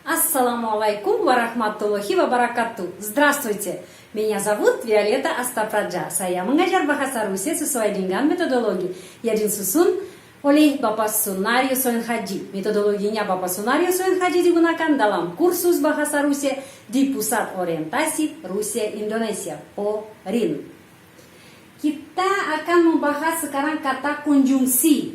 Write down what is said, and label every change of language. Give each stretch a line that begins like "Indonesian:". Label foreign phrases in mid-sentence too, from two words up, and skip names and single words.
Arabic: السلام عليكم ورحمة الله وبركاته.
Russian: Здравствуйте, меня зовут Виолетта Астапраджа.
Indonesian: Saya mengajar bahasa Rusia sesuai dengan metodologi yang disusun oleh Bapak Sunario Soen Haji. Metodologinya Bapak Sunario Soen Haji digunakan dalam kursus bahasa Rusia di Pusat Orientasi Rusia Indonesia, PORIN. Kita akan membahas sekarang kata konjungsi.